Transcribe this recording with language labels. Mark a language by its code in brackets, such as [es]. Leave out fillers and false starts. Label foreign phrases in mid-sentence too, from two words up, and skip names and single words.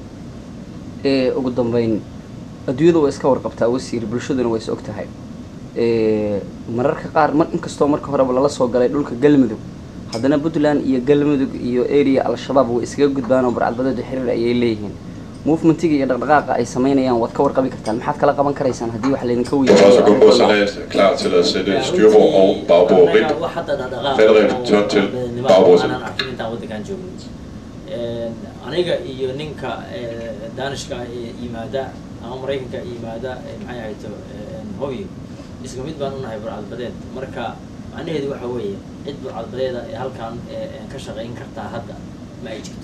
[so] ugu dambeyn adduunyada way iska warqabtaa wasiir bulshaduna way is og tahay mararka qaar inkastoo marka horeba lala soo galay dhulka galmudug haddana Puntland iyo galmudug iyo area al-shabaab way iskaga gudbaan oo burcadbadeedda xiriir ayay leeyihiin movementiga iyo dhaqdhaqaaqa ay sameynayaan waad ka warqabi kartaan maxaad kala qaban karaysaan haddii wax laydinka [da] weydiiyo klar til at sætte styrbord og bagbord rigt. Fædrevet tørt til bagbord. [so] aniga iyo ninka Danishka yimaada ama Mareykanka yimaada maxay ahayto hooyo isku mid baan u nahay burcadbadeed marka macnaheedu waxa weeye cid burcadbadeeda ee halkan ka shaqayn kartaa hadda ma ay jirto.